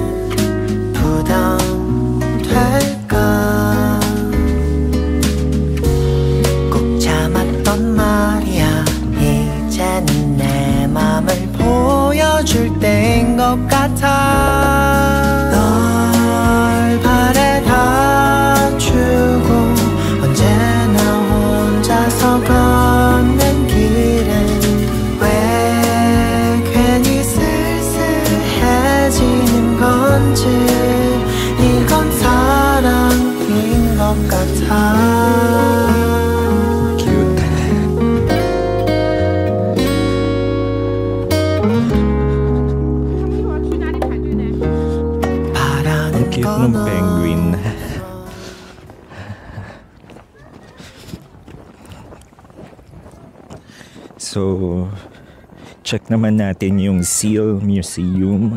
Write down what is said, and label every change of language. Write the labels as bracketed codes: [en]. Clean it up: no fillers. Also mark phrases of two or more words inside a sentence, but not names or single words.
[ko] 부담될까 꼭 참았던 말이야 이제는 내 맘을 보여줄 때인 것 같아 널 바래다 주고 언제나 혼자서 걷는 길에 왜 괜히 쓸쓸해지는 건지 이건 사랑인 것 같아 [tl] Cute ng penguin. So, check naman natin yung [en] seal museum.